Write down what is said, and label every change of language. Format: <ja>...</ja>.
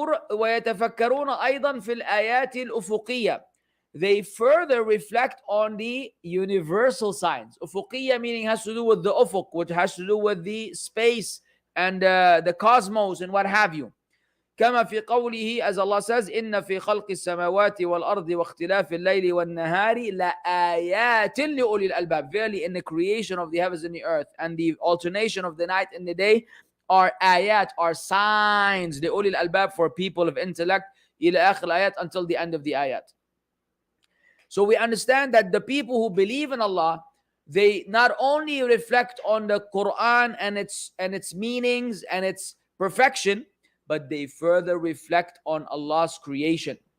<ar>ويتفكرون أيضا في الآيات الأفقية.</ar> <en>They further reflect on the universal signs. أفقية meaning has to do with the ufuq, which has to do with the space and the cosmos and what have you.</en> <ar>كما في قوله,</ar> <en>as Allah says,</en> <ar>إن في خلق السماوات والأرض واختلاف الليل والنهار لآيات لأولي الألباب.</ar> <en>Verily, in the creation of the heavens and the earth and the alternation of the night and the day are ayat, are signs,</en> <ar>لأولي الألباب,</ar> <en>for people of intellect,</en> <ar>إلى آخر الآيات,</ar> <en>until the end of the ayat. So we understand that the people who believe in Allah, they not only reflect on the Quran and its meanings and its perfection, but they further reflect on Allah's creation.</en>